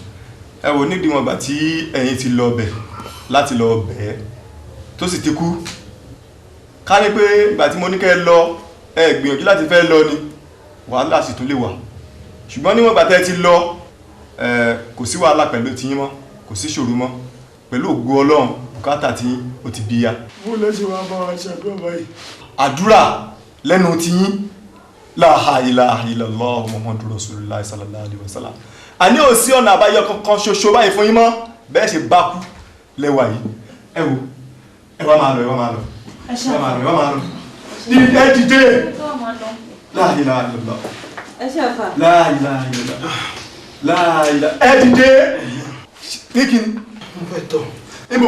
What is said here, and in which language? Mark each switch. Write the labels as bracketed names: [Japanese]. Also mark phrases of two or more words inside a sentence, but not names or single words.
[Arabic] الله أكبر [Yoruba] ẹ wò nídìí wọn gbà tí ẹ̀yin ti lọ bẹ̀ láti lọ bẹ̀ tó sì ti kú ká ní pé ìgbà tí mo ní kẹ́ lọ ẹ gbìyànjú láti fẹ́ lọ ni wàhálà sì tún lè wà ṣùgbọ́n níwọ̀n ìgbà tẹ́ ti lọ kò sí wàhálà pẹ̀lú tiyín mọ́ kò sí ṣòro mọ́ pẹ̀lú ògo Ọlọ́run bùkátà tí ó ti bí ya. bó lè ṣe wá bá wa ṣàdúrà báyìí. àdúrà lẹ́nu tiyín [Arabic] لا إله إلا الله محمد رسول الله صلى الله عليه وسلم [Yoruba] àní ò sí ọ̀nà àbáyọ kankan ṣoṣo báyìí fún yín mọ́ bẹ́ẹ̀ ṣe bá kú lẹ́wà yìí ẹ wò ẹ wá máa lọ ẹ wá máa lọ ẹ máa lọ ẹ wá máa lọ ẹ dìde [Arabic] لا إله إلا الله [Yoruba] ẹ ṣe àfà [Arabic] لا إله إلا الله لا إله [Yoruba] ẹ dìde kíkì mo fẹ́ tọ̀ níbo